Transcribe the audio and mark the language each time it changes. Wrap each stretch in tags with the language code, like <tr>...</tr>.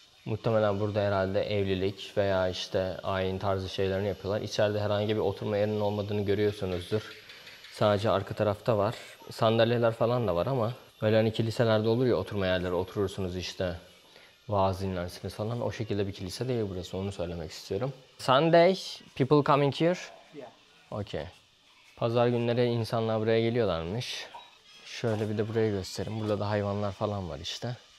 <tr>Muhtemelen burada herhalde evlilik veya işte ayin tarzı şeylerini yapıyorlar. İçeride herhangi bir oturma yerinin olmadığını görüyorsunuzdur. Sadece arka tarafta var. Sandalyeler falan da var ama böyle hani kiliselerde olur ya oturma yerleri oturursunuz işte. Vaaz dinlersiniz falan. O şekilde bir kilise değil burası. Onu söylemek istiyorum.</tr> <en>Sunday people coming here. Yeah. Okay.</en> <tr>Pazar günleri insanlar buraya geliyorlarmış. Şöyle bir de burayı göstereyim. Burada da hayvanlar falan var işte.</tr>